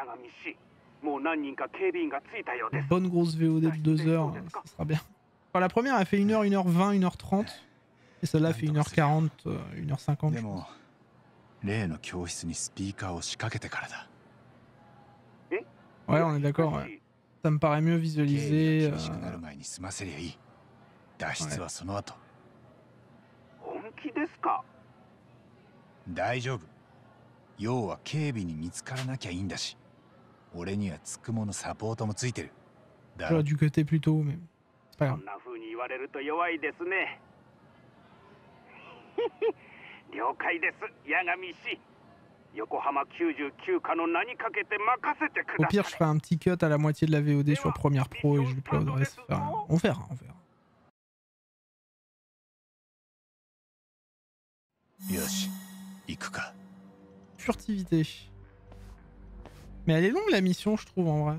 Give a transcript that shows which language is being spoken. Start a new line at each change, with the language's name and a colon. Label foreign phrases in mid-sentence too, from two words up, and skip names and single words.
French: Une bonne grosse VOD de 2 heures, ça sera bien. Enfin, la première elle fait 1h, 1h20, 1h30 et celle-là fait 1h40, 1h50 je pense. Ouais on est d'accord ouais. Ça me paraît mieux visualisé. Ouais.
Japanese: 大丈夫。要は警備に見つからなきゃいいんだし、俺にはつくものサポートもついてる。
French: J'aurais dû cutter plus tôt mais c'est pas grave.
Japanese: そんな風に言われると弱いですね。了解です、八神氏。横浜99課の名にかけて任せてください。
French: Au pire je ferai un petit cut à la moitié de la VOD sur Premiere Pro et je le uploaderai. On verra. Furtivité. Mais elle est longue la mission je trouve en vrai.